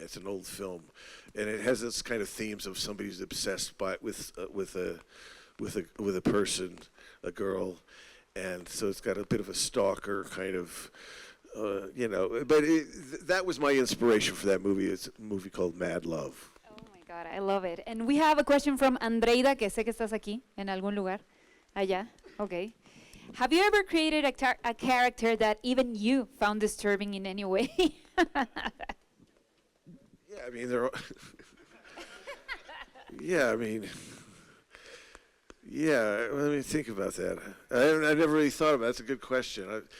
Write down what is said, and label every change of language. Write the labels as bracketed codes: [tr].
[en] It's an old film, and it has this kind of themes of somebody who's obsessed with a person, a girl, and so it's got a bit of a stalker kind of, you know. But that was my inspiration for that movie. It's a movie called Mad Love. Oh my God, I love it. And we have a question from Andreida, [es] que sé que estás aquí, en algún lugar. Allá, okay. [en] Have you ever created a character that even you found disturbing in any way? Yeah, I mean, they're. Yeah, I mean. Yeah, let me think about that. I never really thought about it. That's a good question.